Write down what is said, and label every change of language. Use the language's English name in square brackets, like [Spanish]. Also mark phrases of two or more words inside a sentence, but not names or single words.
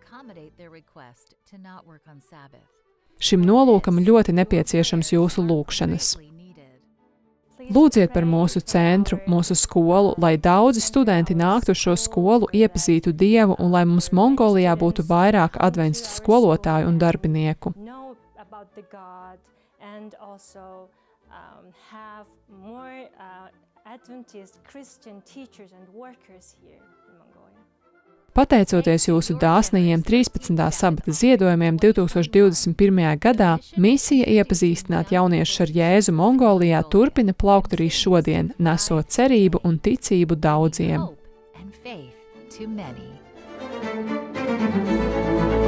[Latvian] Šim nolūkam ļoti nepieciešams jūsu lūgšanas. Lūdziet par mūsu centru, mūsu skolu, lai daudzi studenti nāktu uz šo skolu, iepazītu Dievu un lai mums Mongolijā būtu vairāk adventu skolotāju un darbinieku. [English] The God and also have more Adventist Christian teachers and workers here in Mongolia. [Latvian] Pateicoties jūsu dāsnajiem 13. sabata ziedojumiem 2021. gadā, misija iepazīstināt jauniešus ar Jēzu Mongolijā turpina plaukt arī šodien, nesot cerību un ticību daudziem.